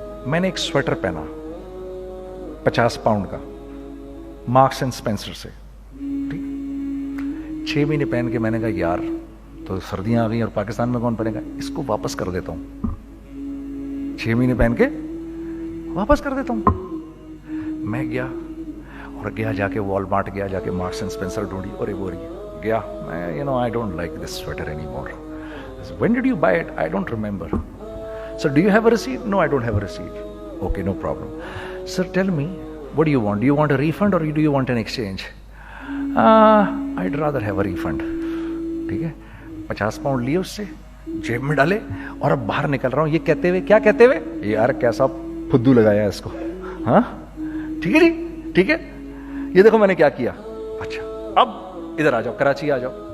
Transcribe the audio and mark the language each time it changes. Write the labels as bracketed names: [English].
[Urdu] میں نے ایک سویٹر پہنا 50 پاؤنڈ کا مارکس اینڈ اسپینسر سے, ٹھیک, 6 مہینے پہن کے میں نے کہا یار تو سردیاں آ گئی اور پاکستان میں کون پہنے گا, اس کو واپس کر دیتا ہوں. 6 مہینے پہن کے واپس کر دیتا ہوں. میں گیا اور جا کے والمارٹ گیا, جا کے مارکس اینڈ اسپینسر ڈھونڈی اور وہ گیا. میں [English] I don't like this sweater anymore. When did you buy it? I don't remember. So do you have a receipt? No, I don't have a receipt. Okay, no problem. Sir, tell me, what do you want? Do you want a refund or do you want an exchange? I'd rather have a refund. [Urdu] ٹھیک ہے, 50 pound لیے اس سے, جیب میں ڈالے اور اب باہر نکل رہا ہوں. یہ کہتے ہوئے, کیا کہتے ہوئے, یار کیسا پھدو لگایا اس کو. ہاں ٹھیک ہے جی, ٹھیک ہے, یہ دیکھو میں نے کیا کیا. اچھا اب ادھر آ جاؤ, کراچی آ جاؤ.